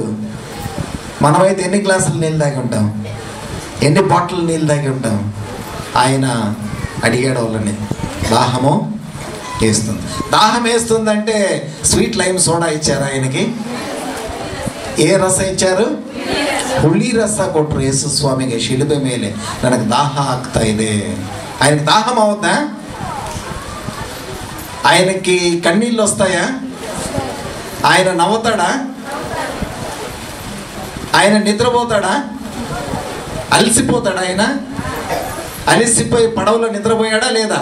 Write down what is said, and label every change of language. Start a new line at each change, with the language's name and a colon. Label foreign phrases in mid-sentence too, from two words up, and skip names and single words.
Telugu: మనమైతే ఎన్ని గ్లాసులు నీళ్ళు తాగి ఉంటాం? ఎన్ని బాటిల్ నీళ్ళు తాగి ఉంటాం? ఆయన అడిగాడు వాళ్ళని, దాహము వేస్తుంది. దాహం వేస్తుందంటే
English: sweet lime soda
Telugu: ఇచ్చారు ఆయనకి.
Kannada: ఏ ರಸ ಇಚ್ಚಾರು? ಹುಳಿ ರಸ ಕೊಟ್ಟರು ಯೇಸು ಸ್ವಾಮಿಗೆ ಶಿಲುಬೆ ಮೇಲೆ. ನನಗೆ ದಾಹ ಆಗ್ತಾ ಇದೆ.
Telugu: ఆయనకి దాహం అవుద్దా? ఆయనకి కన్నీళ్ళు వస్తాయా? ఆయన నవ్వుతాడా? ఆయన నిద్రపోతాడా? అలసిపోతాడా? ఆయన అలసిపోయి పడవలో నిద్రపోయాడా లేదా?